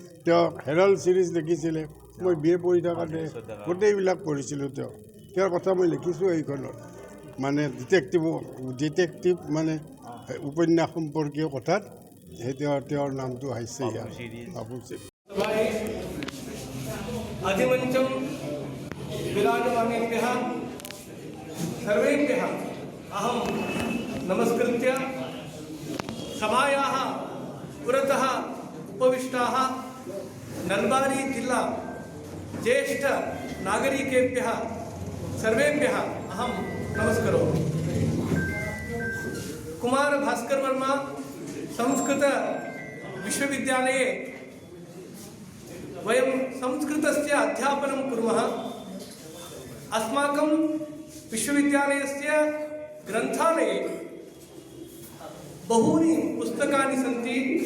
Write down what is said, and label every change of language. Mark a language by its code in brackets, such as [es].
[as] তেওঁ Herald series লিখিছিলে। মই BA পঢ়ি থাকোঁতে গোটেইবিলাক পঢ়িছিলোঁ। তেওঁৰ কথা মই লিখিছোঁ এইখনত, মানে ডিটেক্টিভ মানে উপন্যাস সম্পৰ্কীয় কথাত সেই তেওঁৰ নামটো আহিছে ইয়াত, পাপু চিৰিজ। [sa] अधिमंचम विराजमानेभ्यः सर्वेभ्यः अहं नमस्कृत्य सभायाः पुरतः उपविष्टाः नलबारी जिल्ला ज्येष्ठ नागरिकेभ्यः सर्वेभ्यः अहं नमस्करोमि। कुमार भास्कर वर्मा संस्कृत विश्वविद्यालये वयं संस्कृतस्य अध्यापनं कुर्मः। अस्माकं विश्वविद्यालयस्य ग्रन्थालये बहूनि पुस्तकानि सन्ति।